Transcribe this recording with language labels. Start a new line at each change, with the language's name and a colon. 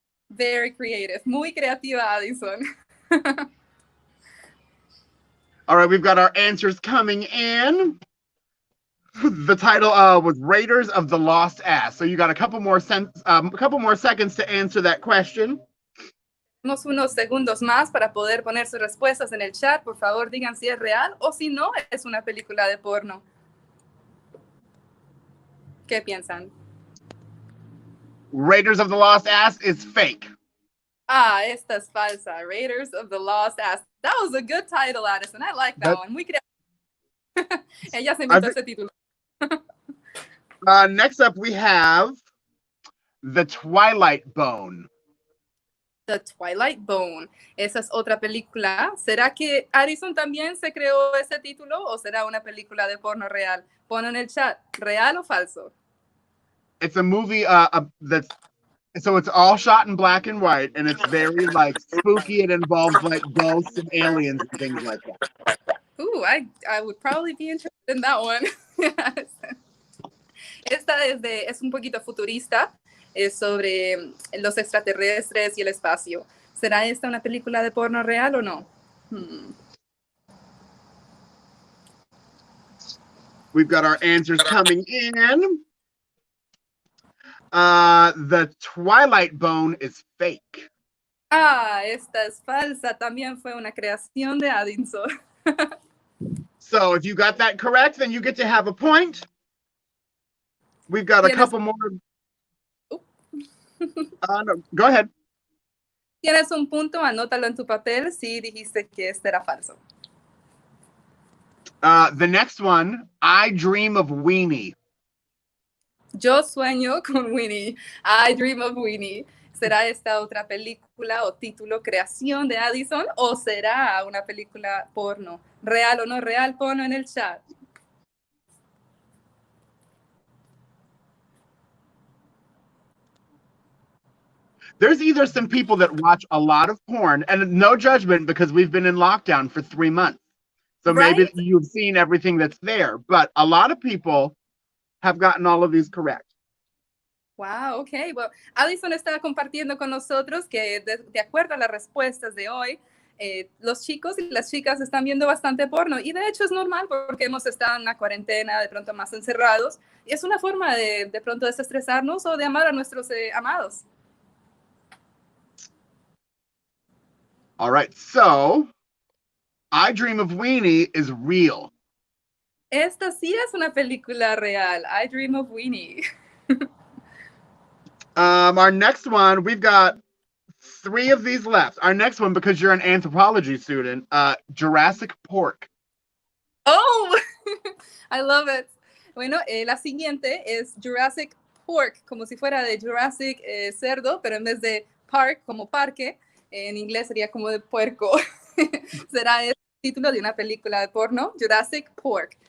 English: Very creative.
Spanish: Muy creativa,
English: Addison. All right, we've got our answers coming in. The title was Raiders of the Lost Ass. So you got a couple more seconds to answer that question.
Spanish: Tenemos unos segundos más para poder poner sus respuestas en el chat. Por favor, digan si es real o si no es una película de porno. ¿Qué piensan?
English: Raiders of the Lost Ass is fake.
Spanish: Ah, esta es falsa. Raiders of the Lost Ass.
English: That was a good title, Addison. I like that one.
Spanish: Muy creativa. Ella se inventó ese título.
English: Next up, we have The Twilight Bone.
Spanish: The Twilight Bone. Esa es otra película. ¿Será que Addison también se creó ese título o será una película de porno real? Ponlo en el chat. ¿Real o falso?
English: It's a movie so it's all shot in black and white, and it's very like spooky. It involves like ghosts and aliens and things like that. Ooh, I would probably be interested in that one.
Spanish: Esta es un poquito futurista. Es sobre los extraterrestres y el espacio. ¿Será esta una película de porno real o no?
English: We've got our answers coming in. The Twilight Bone is fake.
Spanish: Ah, esta es falsa. También fue una creación de Addison.
English: So if you got that correct, then you get to have a point. We've got a couple more. No, go ahead.
Spanish: Tienes un punto, anótalo en tu papel si dijiste que este era falso.
English: The next one, I Dream of Weenie.
Spanish: Yo sueño con Winnie.
English: I Dream of Winnie.
Spanish: ¿Será esta otra película o título creación de Addison o será una película porno? ¿Real o no real? Ponlo en el chat.
English: There's either some people that watch a lot of porn, and no judgment because we've been in lockdown for 3 months. So maybe Right? you've seen everything that's there, but a lot of people have gotten all of these correct. Wow, ok.
Spanish: Well, Addison estaba compartiendo con nosotros que de acuerdo a las respuestas de hoy, los chicos y las chicas están viendo bastante porno y de hecho es normal porque hemos estado en una cuarentena, de pronto más encerrados y es una forma de pronto desestresarnos o de amar a nuestros amados.
English: All right, so I Dream of Weenie is real.
Spanish: Esta sí es una película real.
English: I Dream of Weenie. Our next one, we've got 3 of these left. Our next one, because you're an anthropology student, Jurassic Pork. Oh, I love it.
Spanish: Bueno, la siguiente es Jurassic Pork, como si fuera de Jurassic cerdo, pero en vez de park, como parque, en inglés sería como de puerco. Será el título de una película de porno, Jurassic Pork.